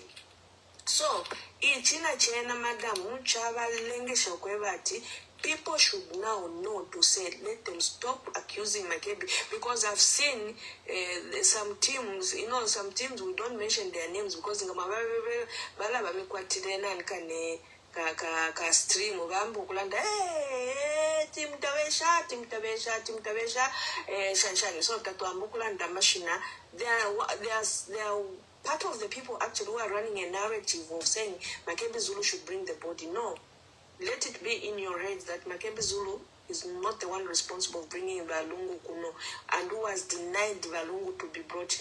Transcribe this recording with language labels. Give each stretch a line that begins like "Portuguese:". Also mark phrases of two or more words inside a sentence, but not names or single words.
English: So, people should now know to say, let them stop accusing Makebi, because I've seen some teams, some teams we don't mention their names because
Bemba: ka stream bambu kulanda team tabesha shanshani so tatuambu kulanda machina.
English: They are part of the people actually who are running a narrative of saying Makebi Zulu should bring the body. No. Let it be in your heads that Makebi Zulu is not the one responsible for bringing Balungu Kuno and who has denied Balungu to be brought.